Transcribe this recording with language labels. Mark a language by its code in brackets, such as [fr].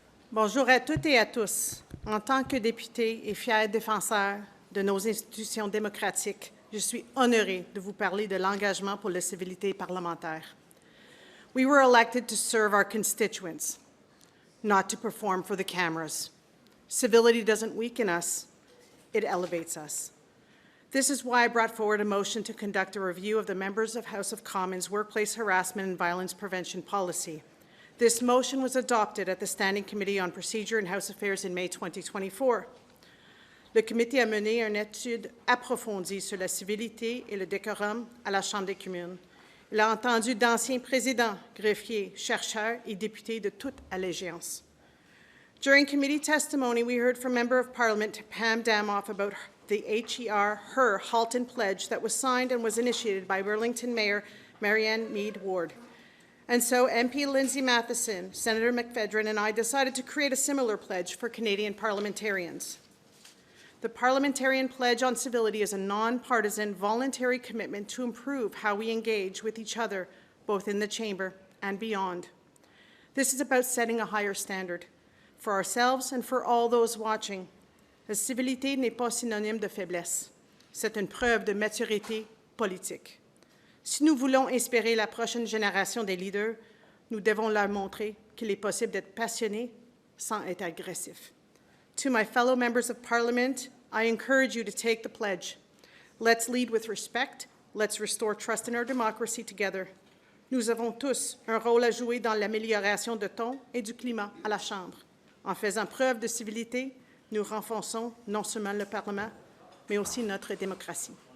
[fr] Bonjour à toutes et à tous. En tant que députée et fière défenseur de nos institutions démocratiques, je suis honorée de vous parler de l'engagement pour la civilité parlementaire. [en] We were elected to serve our constituents, not to perform for the cameras. Civility doesn't weaken us, it elevates us. This is why I brought forward a motion to conduct a review of the members of House of Commons workplace harassment and violence prevention policy. This motion was adopted at the Standing Committee on Procedure and House Affairs in May 2024. [fr] le comité a mené une étude approfondie sur la civilité et le décorum à la Chambre des communes. Il a entendu d'anciens présidents, greffiers, chercheurs et députés de toute allégeance. [en] During committee testimony, we heard from Member of Parliament Pam Damoff about the her Halton Pledge that was signed and was initiated by Burlington Mayor Marianne Mead Ward. And so MP Lindsay Matheson, Senator McPhedran, and I decided to create a similar pledge for Canadian parliamentarians. The Parliamentarian Pledge on Civility is a nonpartisan, voluntary commitment to improve how we engage with each other, both in the chamber and beyond. This is about setting a higher standard for ourselves and for all those watching. [fr] La civilité n'est pas synonyme de faiblesse. C'est une preuve de maturité politique. Si nous voulons inspirer la prochaine génération des leaders, nous devons leur montrer qu'il est possible d'être passionné sans être agressif. [en] To my fellow members of Parliament, I encourage you to take the pledge. Let's lead with respect. Let's restore trust in our democracy together. [fr] Nous avons tous un rôle à jouer dans l'amélioration de ton et du climat à la Chambre. En faisant preuve de civilité, nous renforçons non seulement le Parlement, mais aussi notre démocratie.